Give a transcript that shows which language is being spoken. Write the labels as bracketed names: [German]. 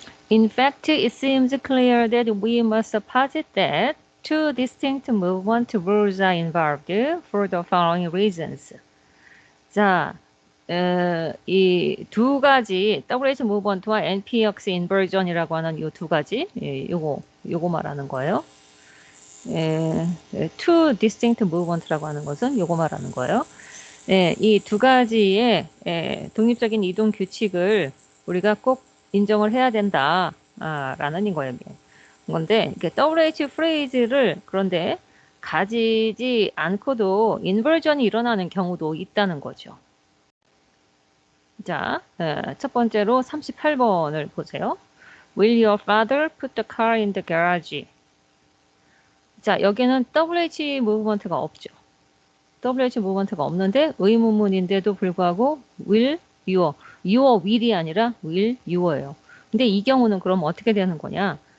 [English] In fact, it seems clear that we must posit that two distinct movement rules are involved for the following reasons. 자, [Korean] 이 두 가지 WH 무브먼트와 NPX 인버전이라고 하는 이 두 가지 요거 말하는 거예요. two distinct movement라고 하는 것은 요거 말하는 거예요. 이 두 가지의 독립적인 이동 규칙을 우리가 꼭 인정을 해야 된다 라는 거예요. 건데 WH 프레이즈를 그런데 가지지 않고도 인버전이 일어나는 경우도 있다는 거죠. 자, 첫 번째로 38번을 보세요. [English] Will your father put the car in the garage? [Korean] 자, 여기는 WH 무브먼트가 없죠. WH 무브먼트가 없는데 의문문인데도 불구하고 will, your will이 아니라 will, your예요. 근데 이 경우는 그럼 어떻게 되는 거냐?